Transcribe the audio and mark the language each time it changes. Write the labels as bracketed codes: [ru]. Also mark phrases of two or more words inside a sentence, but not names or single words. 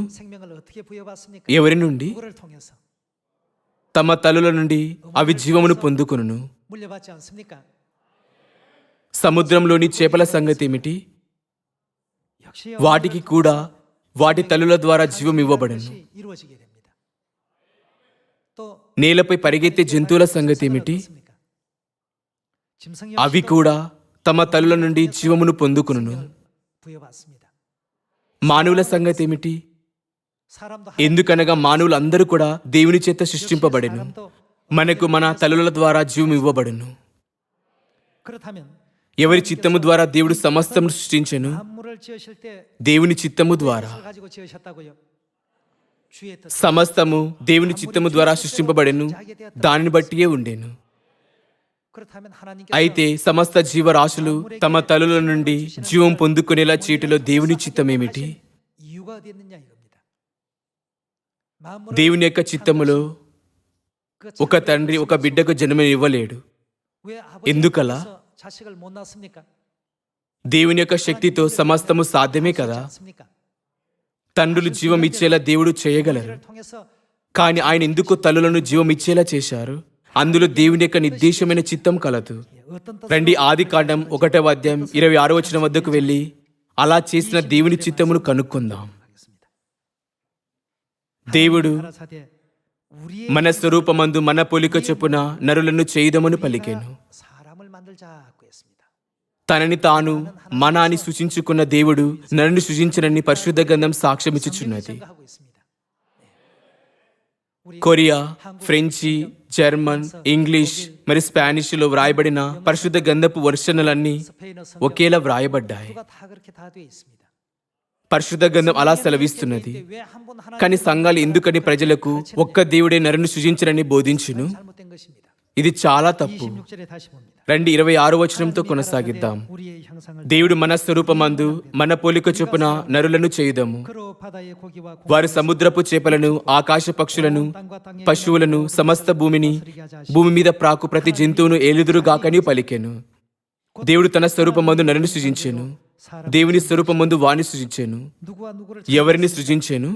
[ko] 생명을 어떻게 부여받습니까? [te] ఎవరి నుండి? [ko] 누구를 통해서 [te] తమ తల్లుల నుండి అవి జీవమును పొందుకును. [ko] 물려받지 않습니까? [te] సముద్రంలోని చేపల సంగతి ఏమిటి? [ko] 역시 [te] వాటికి కూడా వాటి తల్లుల ద్వారా జీవం ఇవ్వబడను. [ko] 것이 이루어지게 됩니다. 또 [te] నేలపై పరిగెత్తే జంతువుల సంగతి ఏమిటి? [ko] 어떻습니까? 짐승 [te] అవి [ko] 역시도 [te] కూడా తమ తల్లుల నుండి జీవమును పొందుకును. [ko] 부여받습니다. [te] మానవుల సంగతి ఏమిటి? [ko] 사람도 [te] ఎందుకనగా మానవులందరూ కూడా దేవుని చేత సృష్టింపబడెను. మనకు మన తల్లుల ద్వారా జీవం ఇవ్వబడును. [ko] 그렇다면 [te] ఎవరి చిత్తము ద్వారా దేవుడు సమస్తము సృష్టించెను? [ko] 만물을 지으실 때 [te] దేవుని చిత్తము ద్వారా. [ko] 뜻을 가지고 지으셨다고요. 주의 뜻. [te] సమస్తము దేవుని చిత్తము ద్వారా సృష్టింపబడెను. దానిని బట్టియే ఉండెను. [ko] 그렇다면 하나님께서 [te] అయితే సమస్త జీవరాశులు తమ తల్లుల నుండి జీవం పొందుకునేలా చేయటంలో దేవుని చిత్తం ఏమిటి? [ko] 이유가 어디 있느냐 이겁니다. 만물을 [te] దేవుని యొక్క చిత్తములో [ko] 그 [te] ఒక తండ్రి ఒక బిడ్డకు జన్మనివ్వలేడు. [ko] 왜 아버지가 [te] ఎందుకలా? [ko] 자식을 못 낳습니까? [te] దేవుని యొక్క శక్తితో సమస్తము సాధ్యమే కదా. [ko] 않습니까? [te] తండ్రులు జీవం ఇచ్చేలా దేవుడు చేయగలరు. [ko] 이를 통해서 [te] కానీ ఆయన ఎందుకు తల్లులను జీవం ఇచ్చేలా చేశారు? అందులో దేవుని యొక్క నిర్దేశమైన చిత్తం కలదు. [ko] 어떤 뜻으로 [te] రండి ఆది కాండం 1:26 వద్దకు వెళ్ళి అలా చేసిన దేవుని చిత్తమును కనుక్కుందాం. [ko] 하겠습니다. [te] దేవుడు [ko] 가라사대 우리의 [te] మన స్వరూపమందు మన పోలిక చొప్పున నరులను చేయుదమని పలికెను. [ko] 사람을 만들자고 했습니다. [te] తనని తాను మన అని సూచించుకున్న దేవుడు నరుని సృజించనని పరిశుద్ధ గ్రంథం సాక్ష్యమిచ్చుచున్నది. [ko] 생각하고 있습니다. 우리 [te] కొరియా, ఫ్రెంచి, జర్మన్, ఇంగ్లీష్ మరియు స్పానిష్లో వ్రాయబడిన పరిశుద్ధ గ్రంథపు వర్షన్లన్నీ [ko] 스페인어 성경 [te] ఒకేలా వ్రాయబడ్డాయి. [ko] 다 그렇게 다 되어 있습니다. [te] పరిశుద్ధ గ్రంథం అలా సెలవిస్తున్నది. [ko] 왜한분 하나 [te] కానీ సంఘాలు ఎందుకని ప్రజలకు ఒక్క దేవుడే నరుని సృజించరని బోధించును? [ko] 잘못된 것입니다. [te] ఇది చాలా తప్పు. [ko] 26절에 다시 봅니다. [te] రండి 26 కొనసాగిద్దాం. [ko] 우리의 형상을 [te] దేవుడు మన స్వరూపమందు మన పోలిక చొప్పున నరులను చేయుదము. [ko] 그로 바다의 고기와 [te] వారు సముద్రపు చేపలను, ఆకాశ పక్షులను, పశువులను, సమస్త భూమిని, భూమి మీద ప్రాకు ప్రతి జంతువును ఏలుదురుగాకని పలికెను. దేవుడు తన స్వరూపమందు నరుని సృజించెను. దేవుని స్వరూపమందు వాణ్ణి సృజించెను. [ko] 누구와 누구를 [te] ఎవరిని సృజించెను?